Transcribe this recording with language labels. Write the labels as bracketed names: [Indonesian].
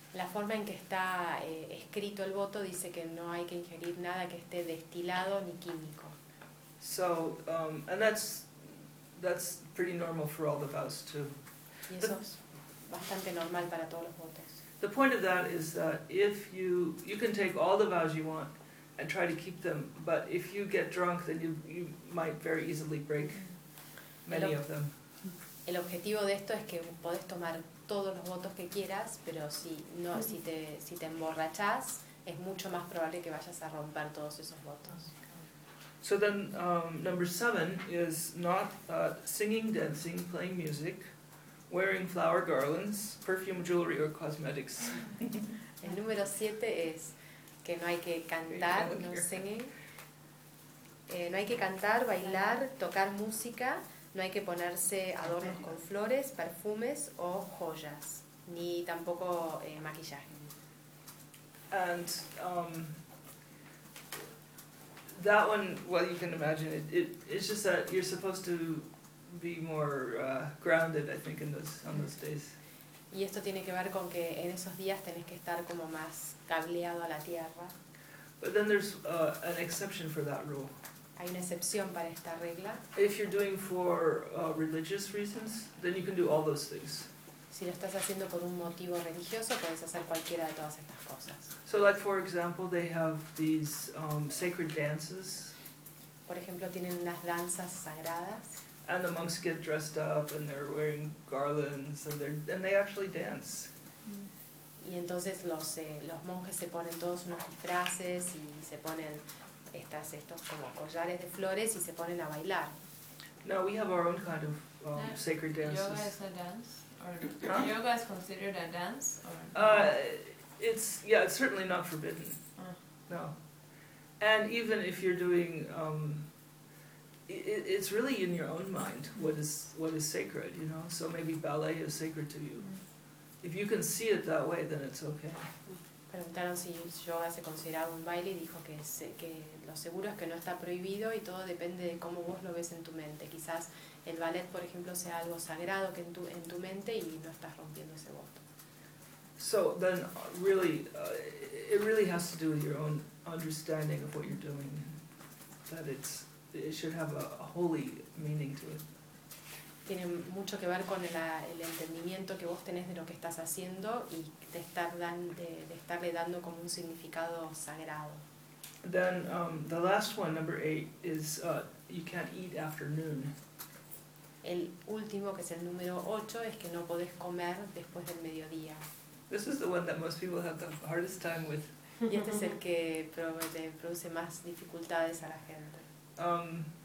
[Spanish] La forma en que está escrito el voto dice que no hay que ingerir nada que esté destilado ni químico. [English] So and that's pretty normal for all the vows too. [Spanish] Y eso es bastante normal para todos los votos. [English] The point of that is that if you can take all the vows you want and try to keep them, but if you get drunk, then you might very easily break many of them. [Spanish] El objetivo de esto es que podés tomar todos los votos que quieras, pero si te emborrachás, es mucho más probable que vayas a romper todos esos votos. [English] So then, number seven is not singing, dancing, playing music, wearing flower garlands, perfume, jewelry, or cosmetics. [Spanish] El número siete es que no hay que cantar, [English] no singing. [Spanish] No hay que cantar, bailar, tocar música. No hay que ponerse adornos con flores, perfumes o joyas, ni tampoco maquillaje. [English] And that one, well, you can imagine it's just that you're supposed to be more grounded, I think, on those days. [Spanish] Y esto tiene que ver con que en esos días tenés que estar como más cableado a la tierra. [English] But then there's an exception for that rule. [Spanish] Hay una excepción para esta regla. [English] If you're doing for religious reasons, then you can do all those things. [Spanish] Si lo estás haciendo por un motivo religioso, puedes hacer cualquiera de todas estas cosas. [English] So like for example, they have these sacred dances. [Spanish] Por ejemplo, tienen unas danzas sagradas. [English] And the monks get dressed up and they're wearing garlands and they actually dance. [Spanish] Y entonces los monjes se ponen todos unos disfraces y se ponen estos como collares de flores y se ponen a bailar. [English] No, we have our own kind of sacred dances. Yoga is a dance, or yoga is considered a dance, or it's certainly not forbidden. No, and even if you're doing, it's really in your own mind what is sacred, you know. So maybe ballet is sacred to you. If you can see it that way, then it's okay. [Spanish] Preguntaron si yoga se consideraba un baile y dijo que lo seguro es que no está prohibido y todo depende de cómo vos lo ves en tu mente. Quizás el ballet, por ejemplo, sea algo sagrado que en tu mente y no estás rompiendo ese voto. [English] So then really it really has to do with your own understanding of what you're doing, that it should have a holy meaning to it. [Spanish] Tiene mucho que ver con el entendimiento que vos tenés de lo que estás haciendo y de estarle dando como un significado sagrado. [English] Then the last one, number eight, is you can't eat after noon. [Spanish] El último, que es el número ocho, es que no podés comer después del mediodía. [English] This is the one that most people have the hardest time with. [Spanish] Y este es el que produce más dificultades a la gente.